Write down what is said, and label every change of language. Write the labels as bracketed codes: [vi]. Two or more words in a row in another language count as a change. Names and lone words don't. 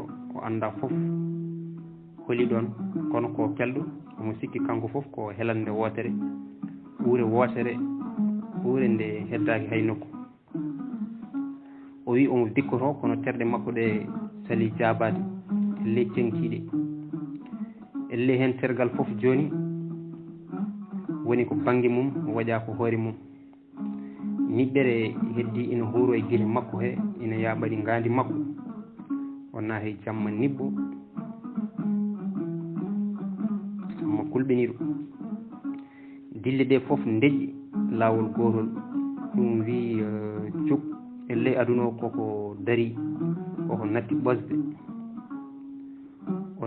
[ff] o anda foof holi ɗon kono ko kelɗo omo sikki kanko foof ko helande wootere ɓuure wootere ɓuure nde heddaki hay nokku o wi omo dikkoto kono terɗe makko ɗe sali jabade elle cenkiɗe elle hen tergal foof joni woni ko banggue mum waɗa ko hoore mum niɓɓere heddi ina huuro e guite makko he ina yaɓaɗi ngandi makko o naati jamma nibbo mo kulɓiniɗo dille ɗe foof deƴƴi lawol gotol ɗum wi cuk elle aduna o koko dari koko natti ɓosde o